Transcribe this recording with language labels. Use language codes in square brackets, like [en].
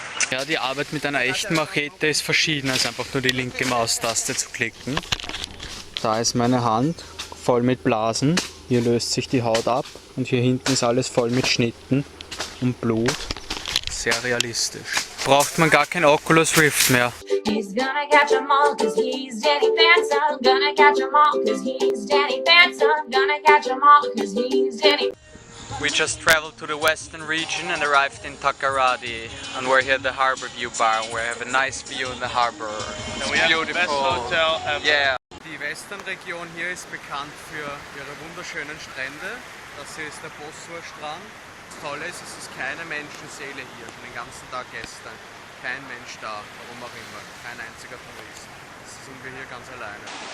[de] Ja, die Arbeit mit einer echten Machete ist verschieden, als einfach nur die linke Maustaste zu klicken. Da ist meine Hand voll mit Blasen, hier löst sich die Haut ab und hier hinten ist alles voll mit Schnitten und Blut. Sehr realistisch. Braucht man gar kein Oculus Rift mehr. [en] He's gonna catch 'em all 'cause he's Danny Phantom. Gonna catch 'em all 'cause he's Danny Phantom. Gonna catch 'em all 'cause he's Danny. We just traveled to the western region and arrived in Takoradi, and we're here at the Harbor View Bar. We have a nice view in the harbor. It's beautiful. Yeah. [de] Die Westernregion hier ist bekannt für ihre wunderschönen Strände. Das hier ist der Bosworth-Strand. Das Tolle ist, es ist keine Menschenseele hier, schon den ganzen Tag gestern. Kein Mensch da, warum auch immer. Kein einziger Tourist. Das sind wir hier ganz alleine.